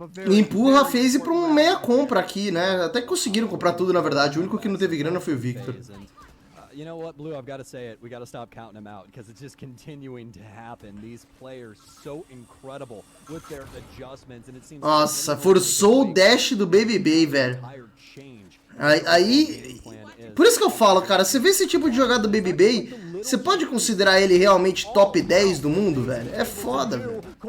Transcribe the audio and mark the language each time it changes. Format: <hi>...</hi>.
<pt>Empurra a FaZe pra um meia compra aqui, né? Até que conseguiram comprar tudo, na verdade. O único que não teve grana foi o Victor.</pt> <en>You know what, Blue? I've got to say it. We got to stop counting them out because it's just continuing to happen. These players so incredible with their adjustments, and it seems.</en> <pt>Nossa, forçou o dash do BBB, velho. Aí, por isso que eu falo, cara, você vê esse tipo de jogada do BBB, você pode considerar ele realmente top 10 do mundo, velho? É foda, velho.</pt>